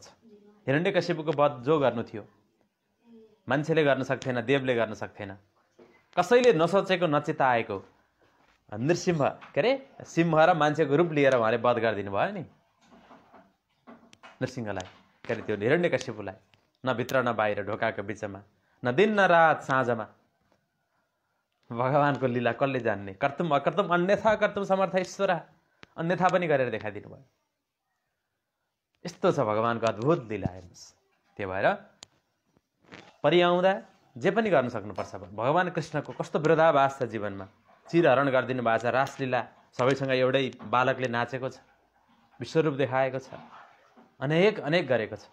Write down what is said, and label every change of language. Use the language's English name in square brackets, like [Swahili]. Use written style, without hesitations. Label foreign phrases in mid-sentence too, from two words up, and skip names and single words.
[Nepali] हिरण्यकशिपुको वध जो गर्नु थियो मान्छेले गर्न सक्थेन, देवले गर्न सक्थेन, कसैले नसोचेको नचिताएको नृसिंह, के अरे सिंह र मान्छेको रूप लिएर उहाँले वध गरिदिनु भयो नि नृसिंहलाई, के अरे त्यो हिरण्यकशिपुलाई, न भित्र न बाहिर, ढोकाको बिचमा। न दिन न रात साँझमा। भगवानको लीला कसले जान्ने? [Sanskrit] कर्तुम अकर्तुम अन्यथा कर्तुम समर्थ ईश्वर, [Nepali] अन्यथा पनि गरेर देखाइदिनु भयो। यस्तो छ भगवानको अद्भुत लीला हेर्नुहोस्। त्यो भएर परिआउँदा जे पनि गर्न सक्नुपर्छ। भगवान कृष्णको कस्तो विरोधाभास छ जीवनमा। चिरहरण गरिदिनु भएको छ, रासलीला सबैसँग एउटै बालकले नाचेको छ, विश्वरूप देखाएको छ, अनेक अनेक गरेको छ।